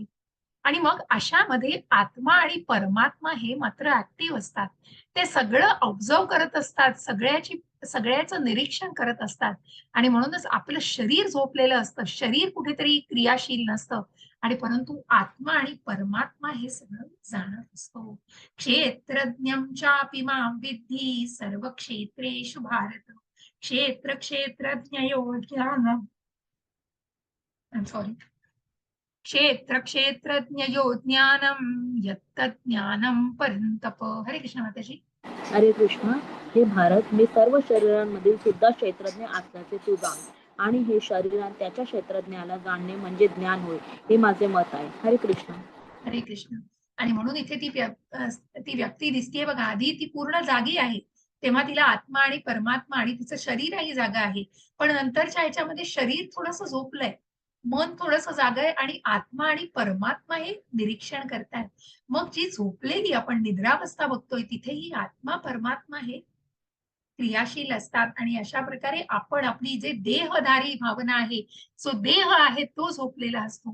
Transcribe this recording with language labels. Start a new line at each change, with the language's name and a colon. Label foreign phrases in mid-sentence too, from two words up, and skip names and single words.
Marathi: आणि मग अशामध्ये आत्मा आणि परमात्मा हे मात्र ऍक्टिव्ह असतात. ते सगळं ऑब्झर्व करत असतात, सगळ्याचं निरीक्षण करत असतात. आणि म्हणूनच आपलं शरीर झोपलेलं असतं, शरीर कुठेतरी क्रियाशील नसतं, आणि परंतु आत्मा आणि परमात्मा हे सगळं जाणत असतो.
Sanskrit: क्षेत्रज्ञं चापि मां विद्धि सर्व क्षेत्रेषु भारत, क्षेत्रज्ञयोः ज्ञानम्, सॉरी, क्षेत्रज्ञयो ज्ञानम यत्तज्ज्ञानम परंतप.
Marathi: हरे कृष्ण माताजी. हरे कृष्ण. हे भारत, मी सर्व शरीरांमधील सुद्धा क्षेत्रज्ञ असल्याचे तू जाण, आणि हे शरीर त्याच्या क्षेत्रज्ञाला जाणणे म्हणजे ज्ञान होय, हे माझे मत आहे. हरे कृष्ण. हरे कृष्ण. आणि म्हणून इथे ती व्यक्ती दिसतीये बघा, आधी ती पूर्ण जागी आहे, तेव्हा तिला आत्मा आणि परमात्मा आणि तिचं शरीरही जागा आहे. पण नंतरच्या ह्याच्यामध्ये शरीर थोडंसं झोपलंय, मन थोडंसं जागं आहे आणि आत्मा आणि परमात्मा हे निरीक्षण करतायत. मग जी झोपलेली आपण निद्रावस्था बघतोय, तिथेही आत्मा परमात्मा हे क्रियाशील असतात आणि अशा प्रकारे आपण आपली जे देहधारी भावना आहे, जो देह आहे तो झोपलेला असतो.